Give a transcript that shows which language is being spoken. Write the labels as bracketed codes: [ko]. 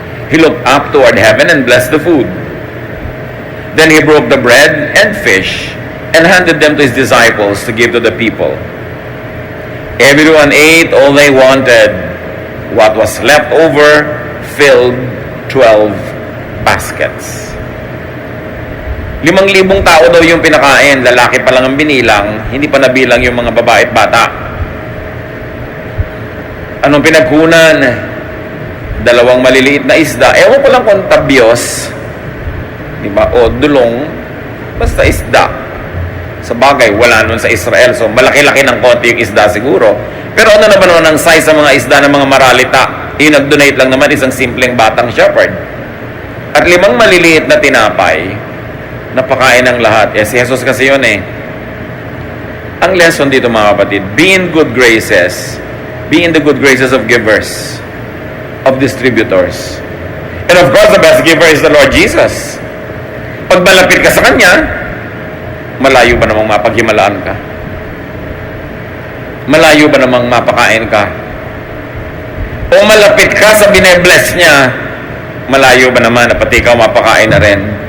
[en] He looked up toward heaven and blessed the food. Then he broke the bread and fish and handed them to his disciples to give to the people. Everyone ate all they wanted. What was left over filled 12 baskets. [tl] 5,000 tao daw yung pinakain. Lalaki pa lang ang binilang, hindi pa nabilang yung mga babae at bata. Anong pinagkunan? 2 maliliit na isda. Ewan ko lang kung tabyos, diba? O dulong, basta isda. Sa bagay, wala nun sa Israel. So, malaki-laki ng konti yung isda siguro. Pero ano naman nun ang size sa mga isda ng mga maralita? Yung nag-donate lang naman isang simpleng batang shepherd. At 5 maliliit na tinapay, napakain ng lahat. Si Jesus kasi yun eh. Ang lesson dito mga kapatid, [en] be in good graces. Be in the good graces of givers, of distributors. And of course, the best giver is the Lord Jesus. [tl] Pag malapit ka sa Kanya, malayo ba namang mapaghimalaan ka? Malayo ba namang mapakain ka? O malapit ka sa bine-bless niya, malayo ba naman na pati ikaw mapakain na rin?